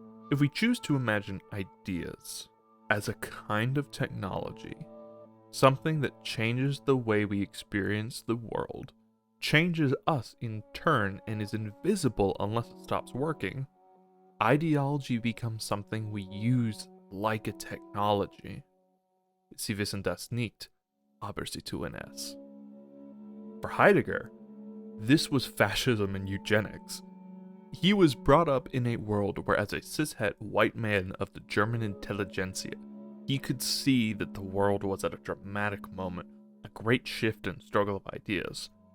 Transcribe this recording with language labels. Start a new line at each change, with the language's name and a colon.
English: If we choose to imagine ideas as a kind of technology, something that changes the way we experience the world, changes us in turn, and is invisible unless it stops working, ideology becomes something we use like a technology.
German: Sie wissen das nicht, aber sie tun es.
English: For Heidegger, this was fascism and eugenics. He was brought up in a world where, as a cishet white man of the German intelligentsia, he could see that the world was at a dramatic moment, a great shift and struggle of ideas.